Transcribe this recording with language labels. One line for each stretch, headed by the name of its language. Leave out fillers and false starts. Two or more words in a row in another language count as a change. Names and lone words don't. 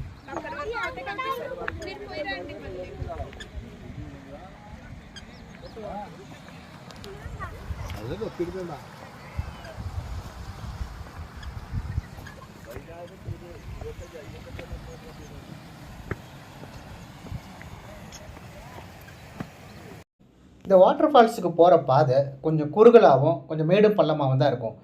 Telugu: అక్కడ వరకు ఆటే కనిపిస్తారు మీరు పోయిరండి మళ్ళీ అదే ఒప్పిడుతుందా
Tamil: இந்த
English: water falls
Tamil: போகிற பாதை கொஞ்சம் குறுகலாகவும் கொஞ்சம் மேடும் பள்ளமாகவும் தான் இருக்கும்.